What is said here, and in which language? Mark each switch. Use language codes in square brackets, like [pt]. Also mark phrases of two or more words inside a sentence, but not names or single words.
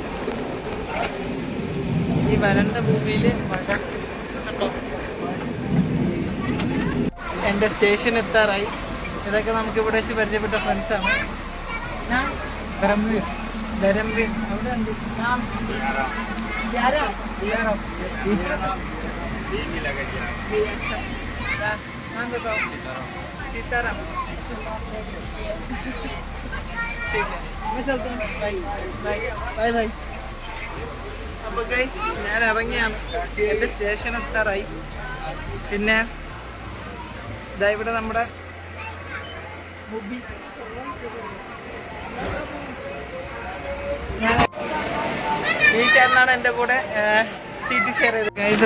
[ml] ഈ വരണ്ട ഭൂമിയിൽ മഴ കണ്ടോ. എൻ്റെ സ്റ്റേഷൻ എത്താറായി. ഇതൊക്കെ നമുക്ക് ഇവിടെ വെച്ച് പരിചയപ്പെട്ട ഫ്രണ്ട്സാണ്. ധരംവീർ അവിടെ ഉണ്ട്. [hi] सीताराम ठीक है, मैं चलता हूँ. बाय बाय. [ml] അപ്പോൾ ഗൈസ് ഞാൻ ഇറങ്ങിയാണ്. എൻ്റെ സ്റ്റേഷൻ എത്താറായി. പിന്നെ ഇതാ ഇവിടെ നമ്മുടെ മുബി ഈ ചേട്ടനാണ് എൻ്റെ കൂടെ സീറ്റ് ഷെയർ ചെയ്തത് ഗൈസ്.